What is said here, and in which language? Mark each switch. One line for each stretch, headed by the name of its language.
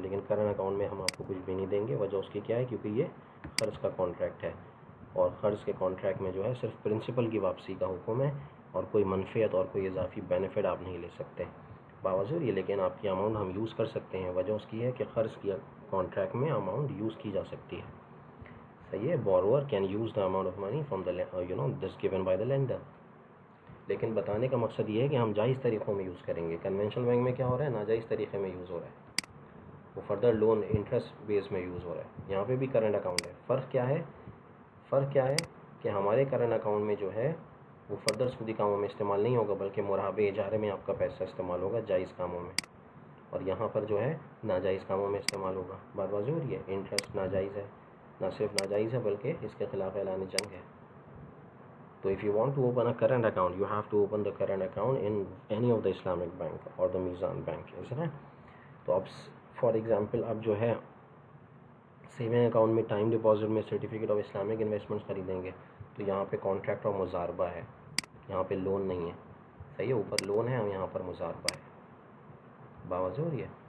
Urdu: لیکن current account میں ہم آپ کو کچھ بھی نہیں دیں گے. وجہ اس کی کیا ہے؟ کیونکہ یہ قرض کا کانٹریکٹ ہے، اور قرض کے کانٹریکٹ میں جو ہے صرف پرنسپل کی واپسی کا حکم ہے، اور کوئی منفعت اور کوئی اضافی بینیفٹ آپ نہیں لے سکتے. باوضح ہو رہی ہے. لیکن آپ کی اماؤنٹ ہم یوز کر سکتے ہیں. وجہ اس کی ہے کہ قرض کی کانٹریکٹ میں اماؤنٹ یوز کی جا سکتی ہے. صحیح ہے.
English: borrower can use the amount of money from the this given by the lender.
Urdu: لیکن بتانے کا مقصد یہ ہے کہ ہم جائز طریقوں میں یوز کریں گے. کنونشنل بینک میں کیا ہو رہا ہے؟ ناجائز طریقے میں یوز ہو رہا ہے، وہ فردر لون انٹرسٹ بیس میں یوز ہو رہا ہے. یہاں پہ بھی کرنٹ اکاؤنٹ ہے. فرق کیا ہے؟ فرق کیا ہے کہ ہمارے کرنٹ اکاؤنٹ میں جو ہے وہ فردر سودی کاموں میں استعمال نہیں ہوگا بلکہ مرابے اجارے میں آپ کا پیسہ استعمال ہوگا جائز کاموں میں، اور یہاں پر جو ہے ناجائز کاموں میں استعمال ہوگا. بات واضح ہو رہی ہے. انٹرسٹ ناجائز ہے، نہ صرف ناجائز ہے بلکہ اس کے خلاف اعلان جنگ ہے.
English: تو if you want to open a current account, you have to open the current account in any of the Islamic bank or the Mizan bank, isn't it?
Urdu: تو اب فار ایگزامپل اب جو ہے سیونگ اکاؤنٹ میں time deposit میں certificate of Islamic investment خریدیں گے تو یہاں پہ کانٹریکٹ اور مضاربہ ہے، یہاں پہ لون نہیں ہے. صحیح ہے. اوپر لون ہے اور یہاں پر مضاربہ ہے. باوضح ہو رہی ہے.